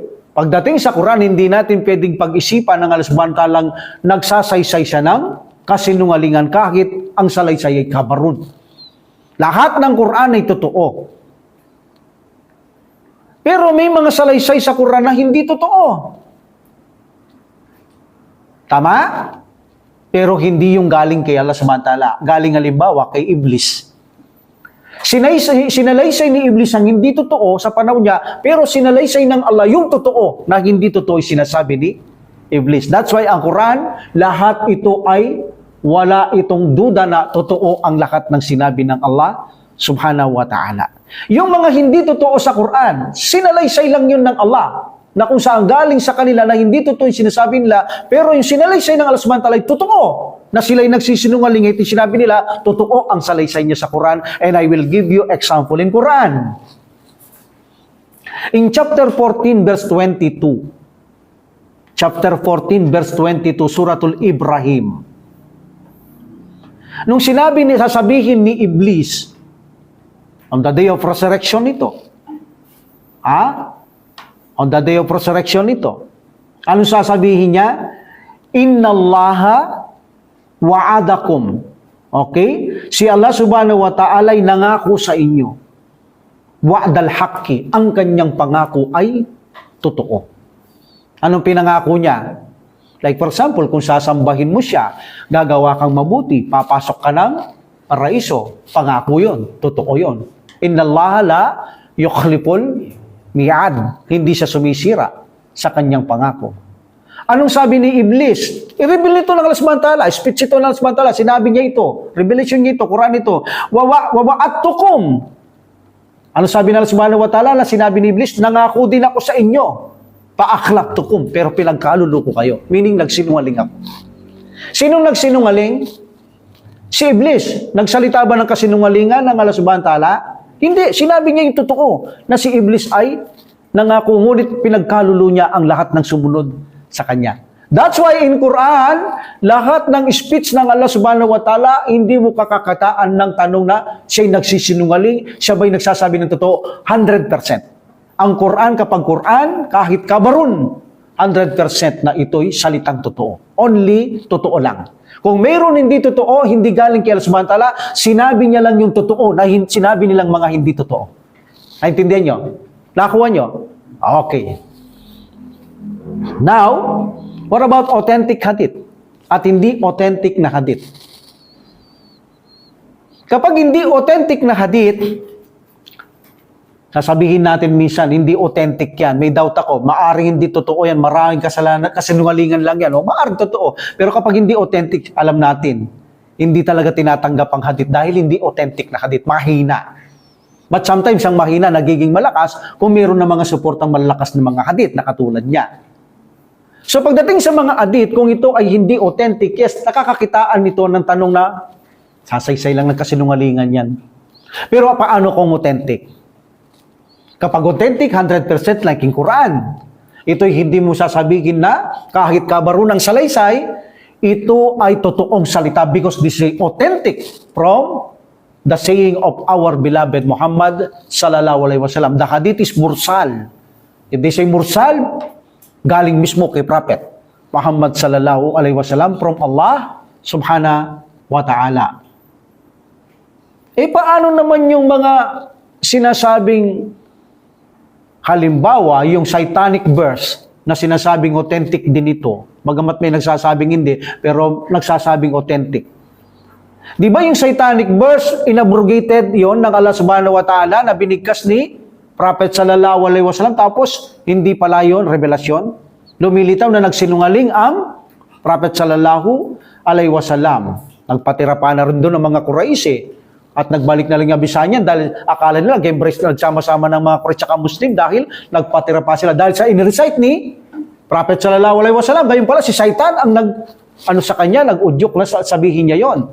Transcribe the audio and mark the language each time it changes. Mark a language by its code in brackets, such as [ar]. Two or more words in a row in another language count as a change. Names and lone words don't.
[tl] Pagdating sa Quran, hindi natin pwedeng pag-isipan ng [ar] الله سبحانه وتعالى [tl] nagsasaysay siya ng kasinungalingan kahit ang salaysay ay kabarun. Lahat ng Quran ay totoo. Pero may mga salaysay sa Quran na hindi totoo. Tama? Pero hindi yung galing kay [ar] الله سبحانه وتعالى. [tl] Galing halimbawa kay Iblis. Sinalaysay ni Iblis ang hindi totoo sa panahon niya, pero sinalaysay ng Allah yung totoo na hindi totoo sinasabi ni Iblis. [en] That's why [tl] ang Quran, lahat ito ay wala itong duda na totoo ang lahat ng sinabi ng [ar] الله سبحانه وتعالى. [tl] Yung mga hindi totoo sa Quran, sinalaysay lang yun ng Allah, na kung saan galing sa kanila na hindi totoo yung sinasabi nila, pero yung sinalaysay ng [ar] الله سبحانه وتعالى [tl] ay totoo, na sila'y nagsisinungaling, ito sinabi nila, totoo ang salaysay niya sa Quran, [en] and I will give you example in Quran. In chapter 14, verse 22, chapter 14, verse 22, [tl] Suratul Ibrahim, nung sinabi ni, sasabihin ni Iblis, [en] on the day of resurrection [tl] nito, [en] on the day of resurrection [tl] nito, anong sasabihin niya? [ar] إن الله وعدكم. [tl] Okay? Si [ar] الله سبحانه وتعالى [tl] ay nangako sa inyo. [ar] وعد الحق. [tl] Ang kanyang pangako ay totoo. Anong pinangako niya? [en] Like for example, [tl] kung sasambahin mo siya, gagawa kang mabuti, papasok ka ng paraiso. Pangako yun. Totoo yun. [ar] إن الله لا يخلف الميعاد. [tl] Hindi siya sumisira sa kanyang pangako. Anong sabi ni Iblis? I-reveal ito ng [ar] الله سبحانه وتعالى. [tl] Speech ito ng [ar] الله سبحانه وتعالى. [tl] Sinabi niya ito. Revelation niya ito. Quran ito. Wawa'atukum. Ano sabi ng [ar] الله سبحانه وتعالى? [tl] Sinabi ni Iblis, nangako din ako sa inyo. [ar] Paaklaktukum. [tl] Pero pinagkaluluko kayo. Meaning, nagsinungaling ako. Sinong nagsinungaling? Si Iblis. Nagsalita ba ng kasinungalingan ng [ar] الله سبحانه وتعالى? [tl] Hindi. Sinabi niya yung totoo na si Iblis ay nangako, ngunit pinagkalulo niya ang lahat ng sumunod sa kanya. [en] That's why in Quran, [tl] lahat ng speech ng [ar] الله سبحانه وتعالى, [tl] hindi mo kakakataan ng tanong na siya'y nagsisinungaling, siya ba'y nagsasabi ng totoo? 100%. Ang Quran, kapag Quran, kahit kabarun, 100% na ito'y salitang totoo. Only totoo lang. Kung mayroon hindi totoo, hindi galing kay [ar] الله سبحانه وتعالى, [tl] sinabi niya lang yung totoo na sinabi nilang mga hindi totoo. Naintindihan nyo? Nakuha nyo? Okay. [en] Now, what about authentic hadith? [tl] At hindi authentic na hadith. Kapag hindi authentic na hadith, sasabihin natin minsan, hindi authentic yan. May doubt ako, maaring hindi totoo yan, maraming kasalanan, kasinungalingan lang yan. Maaring totoo. Pero kapag hindi authentic, alam natin, hindi talaga tinatanggap ang hadith dahil hindi authentic na hadith, mahina. [en] But sometimes [tl] ang mahina nagiging malakas kung mayroon na mga suportang malakas na mga hadith na katulad niya. So pagdating sa mga hadith, kung ito ay hindi authentic, yes, nakakakitaan nito ng tanong na sasaysay lang ng kasinungalingan yan. Pero paano kung authentic? Kapag authentic, 100% [en] like in Quran. [tl] Ito'y hindi mo sasabihin na kahit kabaro ng salaysay, ito ay totoong salita [en] because this is authentic from the saying of our beloved Muhammad [ar] صلى الله عليه وسلم. [en] The hadith is mursal. If they say mursal, [tl] galing mismo kay Prophet Muhammad [ar] صلى الله عليه وسلم [tl] from [ar] الله سبحانه وتعالى. [tl] Paano naman yung mga sinasabing halimbawa, yung [en] satanic verse [tl] na sinasabing authentic din ito, bagamat may nagsasabing hindi, pero nagsasabing authentic. Di ba yung [en] satanic verse, [tl] inabrogated yon ng [ar] الله سبحانه وتعالى [tl] na binigkas ni Prophet [ar] صلى الله عليه وسلم, [tl] tapos hindi pala yon revelasyon? Lumilitaw na nagsinungaling ang Prophet [ar] صلى الله عليه وسلم. [tl] Nagpatira pa na rin doon ng mga Quraysh at nagbalik na lang yung Abyssinian dahil akala nila nag-embrace na nagsama-sama ng mga Quraysh at Muslim dahil nagpatira pa sila dahil sa in-recite ni Prophet [ar] صلى الله عليه وسلم. [tl] Gayon pala si Satan ang sa kanya, nag-udyok na sabihin niya yon.